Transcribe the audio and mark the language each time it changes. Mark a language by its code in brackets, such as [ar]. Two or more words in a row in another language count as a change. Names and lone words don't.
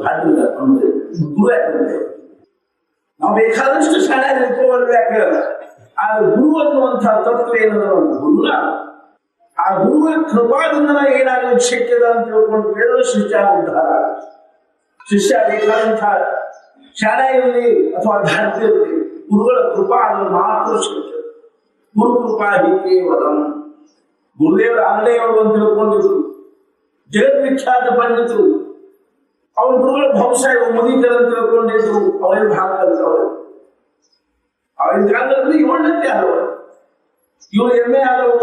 [kn] ಗುರು ಯಾಕಂದ್ರೆ ನಾವು ಬೇಕಾದಷ್ಟು ಶಾಲೆ ಇಟ್ಕೋಬರ್ಬೇಕಾದ್ರೆ ಆದ್ರೆ ಗುರು ಅನ್ನುವಂತಹ ತತ್ವ ಏನದ ಗುರುನ ಆ ಗುರುವಿನ ಕೃಪಾದಿಂದ ಏನಾಗಲಿಕ್ಕೆ ಶಕ್ಯದ ಅಂತ ತಿಳ್ಕೊಂಡು ಕೇಳಿದ್ರೆ ಶಿಷ್ಯ ಉದ್ಧಾರ. ಶಿಷ್ಯ ಬೇಕಾದಂತಹ ಶಾಲೆ ಇರಲಿ ಅಥವಾ ಧಾರ್ಯ ಇರಲಿ, ಗುರುಗಳ ಕೃಪಾ ಅದನ್ನು ಮಾತ್ರ ಶಕ್ಯ. [sa] ಗುರು ಕೃಪಾ ಹಿ ಕೇವಲಂ. [kn] ಗುರುದೇವರ ಅಂಗಡಿಯವರು ಅಂತ ತಿಳ್ಕೊಂಡಿದ್ರು, ಜಗದ್ವಿಖ್ಯಾತ ಪಂಡಿತರು. ಅವ್ರ ಗುರುಗಳ ಬಹುಶಃ ಮುದೀಕರ ಅಂತ ತಿಳ್ಕೊಂಡಿದ್ರು. ಅವರೇ ಭಾಗ ಕಲ್ತವ್ರು. ಅವ್ರಿನ ಕಾಲದಲ್ಲಿ 7ನೇ ಆದವರು. ಇವರು MA ಆದವರು.